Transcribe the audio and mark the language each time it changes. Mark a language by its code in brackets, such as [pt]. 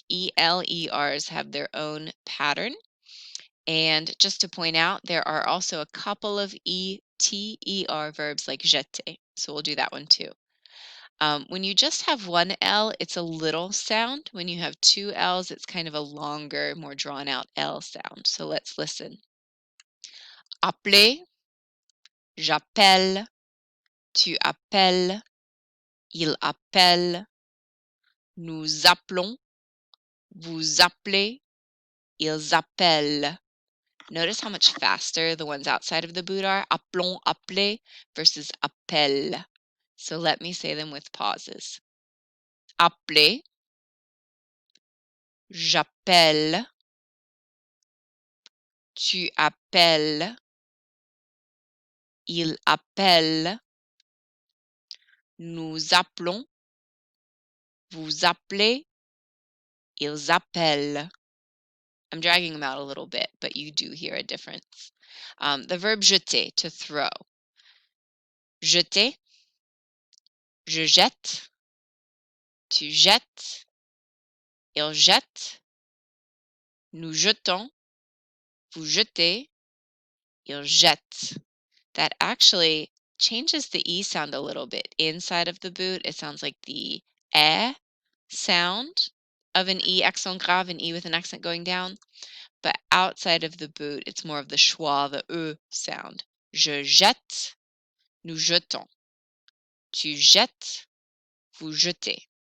[en] E, L, E, Rs have their own pattern. And just to point out, there are also a couple of E, T, ER verbs like jeter. So we'll do that one too. When you just have one L, it's a little sound. When you have two L's, it's kind of a longer, more drawn out L sound. So let's listen. [fr] Appeler, j'appelle, tu appelles, il appelle, nous appelons, vous appelez, ils appellent. [en] Notice how much faster the ones outside of the boot are. Appelons, appeler versus appelle. So let me say them with pauses. [fr] Appeler, j'appelle, tu appelles, il appelle, nous appelons, vous appelez, ils appellent. [en] I'm dragging them out a little bit, but you do hear a difference. The verb jeter, to throw. [fr] Jeter, je jette, tu jettes, il jette, nous jetons, vous jetez, il jette. [en] That actually changes the E sound a little bit. Inside of the boot, it sounds like the eh sound of an E accent grave, an E with an accent going down. But outside of the boot, it's more of the schwa, the sound. [fr] Je jette, nous jetons. Tu jettes, vous jetez.